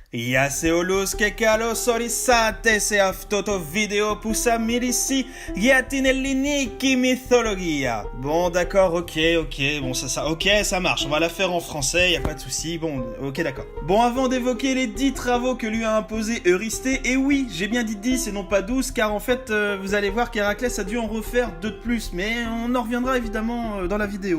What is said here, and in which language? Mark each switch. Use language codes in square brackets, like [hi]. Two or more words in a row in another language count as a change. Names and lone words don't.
[el] Γεια σε όλους και καλώς ορίσατε σε αυτό το βίντεο που θα μιλήσει για την ελληνική mythologie. [fr] Bon d'accord, ok, ça marche, on va la faire en français, y a pas de souci, bon, ok d'accord. Bon, avant d'évoquer les 10 travaux que lui a imposé Eurysthée, et oui, j'ai bien dit 10 et non pas 12, car en fait, vous allez voir qu'Héraclès a dû en refaire 2 de plus, mais on en reviendra évidemment dans la vidéo.